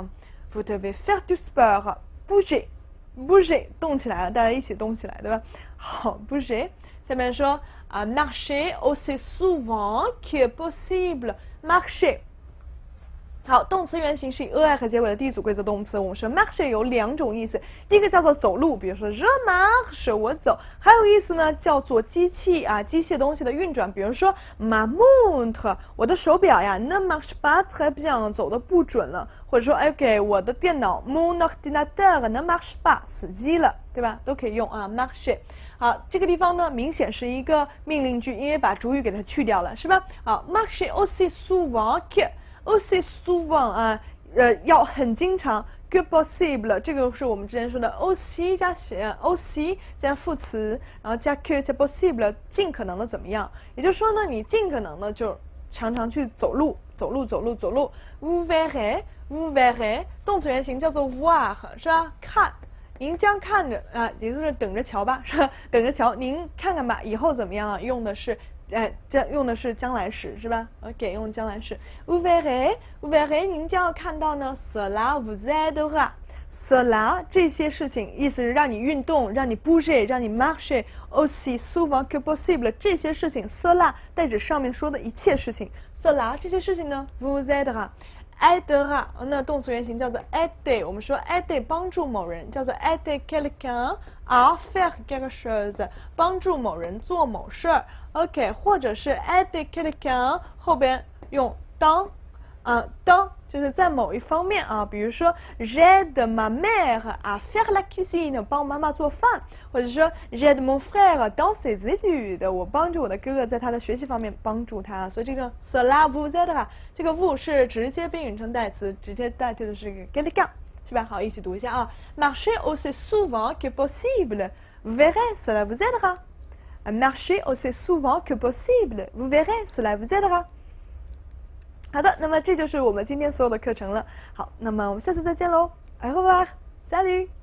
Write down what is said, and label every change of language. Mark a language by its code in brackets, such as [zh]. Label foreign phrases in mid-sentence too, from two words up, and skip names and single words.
[fr] Vous devez faire du sport. Bouger. [zh] 动起来了，大家一起动起来，对吧？ [fr] 好 ，bouger。 [zh] 下面说 [fr] marcher aussi souvent que possible. Marcher。 [zh] 好，动词原形是以 er 结尾的第一组规则动词。我们说 marcher 有两种意思，第一个叫做走路，比如说 [fr] je marche [zh] 我走，还有意思呢叫做机器啊，机械东西的运转，比如说 [fr] ma montre [zh] 我的手表呀 [fr] ne marche pas très bien [zh] 走的不准了，或者说 OK 我的电脑 [fr] mon ordinateur ne marche pas [zh] 死机了，对吧？都可以用啊 marcher。好，这个地方呢明显是一个命令句，因为把主语给它去掉了，是吧？好 [fr] marcher aussi souvent que。 aussi souvent [zh] 啊，要很经常 [fr] que possible [zh] 这个是我们之前说的 aussi 加aussi 加副词，然后加 que 加 possible 尽可能的怎么样？也就是说呢，你尽可能的就常常去走路。 [fr] vous verrez [zh] 动词原形叫做 voir 是吧？看，您将看着啊，也就是等着瞧吧，是吧？等着瞧，您看看吧，以后怎么样啊？用的是将来时是吧 ？OK， 用将来时。 [fr] vous verrez， [zh] 您将要看到呢 ， [fr] cela vous aidera。 [zh] cela 这些事情，意思是让你运动，让你 bouger， 让你 [fr] marcher aussi souvent que possible。 [zh] 这些事情 ，cela 代指上面说的一切事情。cela 这些事情呢 ， [fr] vous aidera。 [zh] aidera 那动词原形叫做 aider， 我们说 aider 帮助某人叫做 [fr] aider quelqu'un à faire quelque chose， [zh] 帮助某人做某事儿。OK， 或者是 [fr] aider quelqu'un [zh] 后边用当就是在某一方面啊，比如说 [fr] j'aide ma mère à faire la cuisine [zh] 帮妈妈做饭，或者说 [fr] j'aide mon frère dans ses études [zh] 我帮助我的哥哥在他的学习方面帮助他，所以这个 [fr] cela vous aidera [zh] 这个 vous 是直接宾语称代词，直接代替的是一个 quelqu'un 是吧？ [fr] 好， [zh] 一起读一下啊 [fr] marcher aussi souvent que possible vous verrez cela vous aidera。Marcher aussi souvent que possible. Vous verrez, cela vous aidera. [zh] 好的，那么这就是我们今天所有的课程了。好，那么我们下次再见喽。 [fr] Au revoir, salut.